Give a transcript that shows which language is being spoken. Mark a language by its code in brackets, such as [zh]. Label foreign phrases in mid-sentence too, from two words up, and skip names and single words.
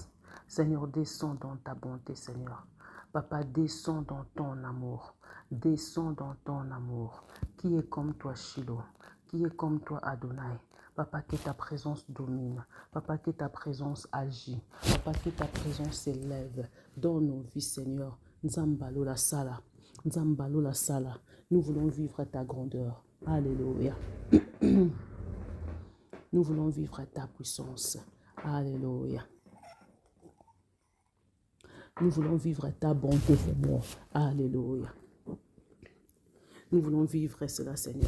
[fr] Seigneur, descends dans ta bonté, Seigneur. Papa, descends dans ton amour. Descends dans ton amour. Qui est comme toi, Shiloh? Qui est comme toi, Adonai? Papa, que ta présence domine. Papa, que ta présence agit. Papa, que ta présence s'élève dans nos vies, Seigneur. [ln] Nzambalo la sala. Nzambalo la sala. [fr] Nous voulons vivre ta grandeur. Alléluia. Nous voulons vivre ta puissance. Alléluia. Nous voulons vivre ta bonté, Seigneur. Alléluia. Nous voulons vivre cela, Seigneur.